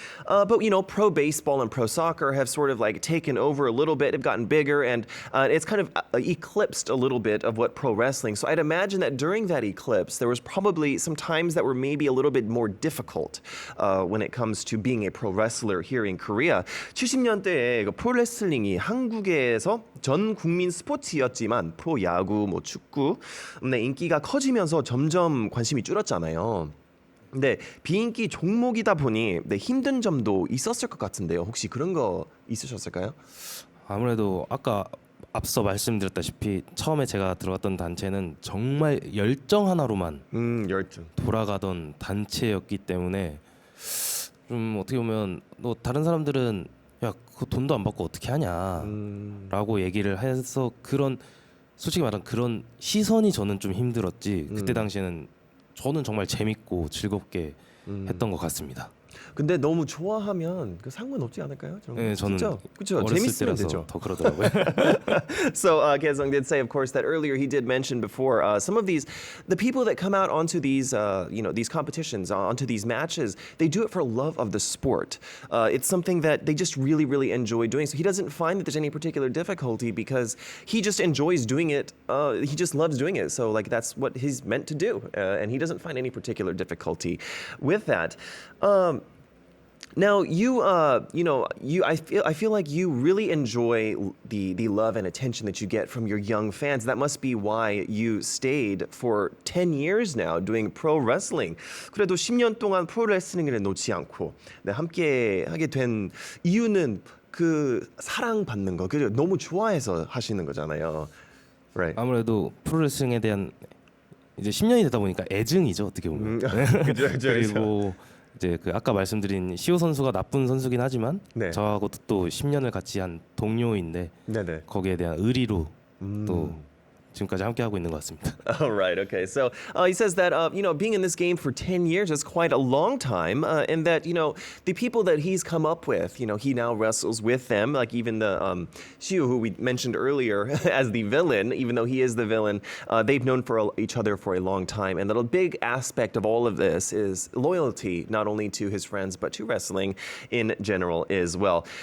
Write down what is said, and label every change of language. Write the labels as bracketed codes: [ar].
[en] But, pro baseball and pro soccer have sort of like taken over a little bit, have gotten bigger, and it's kind of eclipsed a little bit of what pro wrestling. So I'd imagine that during that eclipse, there was probably some times that were maybe a little bit more difficult when it comes to being a pro wrestler here in Korea. [ko] 70년대에 프로 레슬링이 한국에서 전 국민 스포츠였지만 프로 야구, 축구 인기가 커지면서 점점 관심이 줄었잖아요. 근데 비인기 종목이다 보니 힘든 점도 있었을 것 같은데요. 혹시 그런 거 있으셨을까요? 아무래도 아까 앞서 말씀드렸다시피 처음에 제가 들어갔던 단체는 정말 열정 하나로만 열정. 돌아가던 단체였기 때문에 좀 어떻게 보면 너 다른 사람들은 야 그 돈도 안 받고 어떻게 하냐라고 얘기를 해서 그런 솔직히 말하면 그런 시선이 저는 좀 힘들었지. 그때 당시에는 저는 정말 재밌고 즐겁게 했던 것 같습니다. 근데 너무 좋아하면 그 상관없지 않을까요? 네, 저는 그렇죠. 어렸을 재밌으면 때라서 되죠. 더 그러더라고요. [en] So Kaesung did say, of course, that earlier he did mention before some of the people that come out onto these these competitions, onto these matches, they do it for love of the sport. It's something that they just really enjoy doing. So he doesn't find that there's any particular difficulty because he just enjoys doing it. He just loves doing it. So like that's what he's meant to do, and he doesn't find any particular difficulty with that. Now I feel like you really enjoy the love and attention that you get from your young fans. That must be why you stayed for 10 years now doing pro wrestling. [ko] 그래도 10년 동안 프로 레슬링을 놓지 않고 함께 하게 된 이유는 그 사랑받는 거, 그리고 너무 좋아해서 하시는 거잖아요. [en] Right. [ko] 아무래도 프로레슬링에 대한 이제 10년이 되다 보니까 애증이죠 어떻게 보면. 그죠. 그리고 이제 그 아까 말씀드린 시호 선수가 나쁜 선수긴 하지만 네. 저하고도 또 10년을 같이 한 동료인데 네네. 거기에 대한 의리로 또 지금까지 함께 하고 있는 것 같습니다. [en] All right. Okay. So he says that being in this game for 10 years is quite a long time, and that the people that he's come up with, he now wrestles with them, like even the Xiu, who we mentioned earlier as the villain, even though he is the villain, they've known for each other for a long time, and that a big aspect of all of this is loyalty, not only to his friends but to wrestling in general as well.